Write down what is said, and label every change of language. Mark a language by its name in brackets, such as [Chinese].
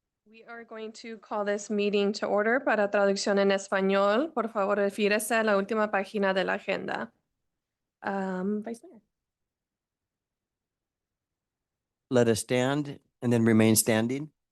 [English] We are going to call this meeting to order. [Spanish] Para traducción en español, por favor, refírese a la última página de la agenda. [English] Vice Mayor. Let us stand and then remain standing.